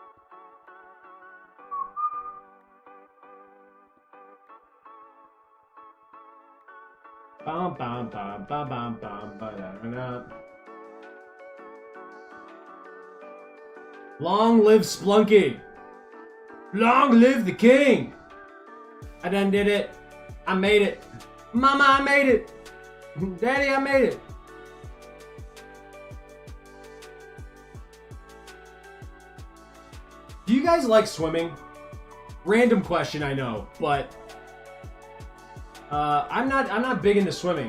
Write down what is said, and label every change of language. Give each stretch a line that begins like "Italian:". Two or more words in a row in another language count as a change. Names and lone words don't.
English: Bum bum bum bum bum bum ba-da-da-da. Long live Splunky! Long live the king! I done did it. I made it. Mama, I made it. Daddy, I made it. Do you guys like swimming? Random question, I know, but I'm not big into swimming.